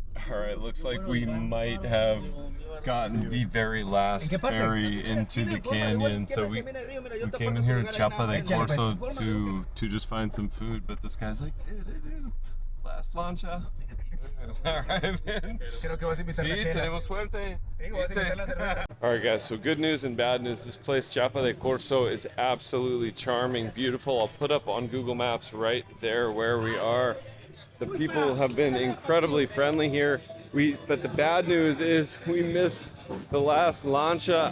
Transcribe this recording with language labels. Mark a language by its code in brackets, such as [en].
[en] Alright, looks like we might have gotten the very last ferry into the canyon. So we came in here to Chiapa de Corzo to just find some food, but this guy's like, dude, Last lancha. All right, man. [es] Creo que vas a invitar la Sí, chela. tenemos suerte. Sí, vas a invitar la cerveza. [en] All right, guys, so good news and bad news. This place, Chiapa de Corzo, is absolutely charming, beautiful. I'll put up on Google Maps right there where we are. The people have been incredibly friendly here. But the bad news is we missed the last lancha.